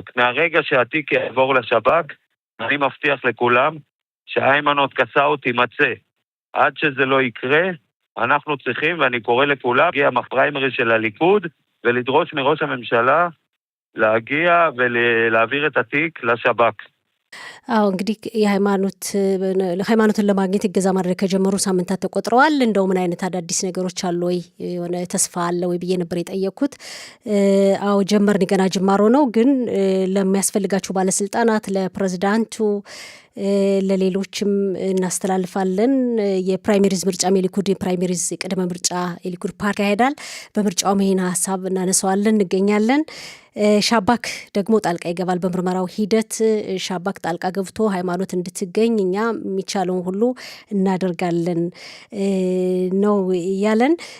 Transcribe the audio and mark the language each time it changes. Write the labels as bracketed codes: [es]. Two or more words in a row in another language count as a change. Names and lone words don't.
[he] מהרגע שהתיק יעבור לשב"כ, אני מבטיח לכולם שהיימנוט קסאו תימצא. עד שזה לא יקרה, אנחנו צריכים, ואני קורא לכולם, להגיע בפריימריז של הליכוד, ולדרוש מראש הממשלה להגיע ולהעביר את התיק לשב"כ. [am] አዎ እንግዲህ ሃይማኖትን ለማግኘት እገዛ ማድረግ ከጀመሩ ሳምንታት ተቆጥረዋል። እንደው ምን አይነት አዳዲስ ነገሮች አሉ ወይ የሆነ ተስፋ አለ ወይ ብዬ ነበር የጠየኩት። አዎ ጀመርን፣ ገና ጅማሮ ነው። ግን ለሚያስፈልጋቸው ባለስልጣናት፣ ለፕሬዝዳንቱ፣ ለሌሎችም እናስተላልፋለን። የፕራይሜሪዝ ምርጫ የሊኩድ የፕራይሜሪዝ ቅድመ ምርጫ የሊኩድ ፓርቲ ያሄዳል። በምርጫውም ይሄን ሀሳብ እናነሳዋለን፣ እንገኛለን። ሻባክ ደግሞ ጣልቃ ይገባል በምርመራው ሂደት። ሻባክ ጣልቃ ገብቶ ሃይማኖት እንድትገኝ እኛ የሚቻለውን ሁሉ እናደርጋለን ነው ያለን።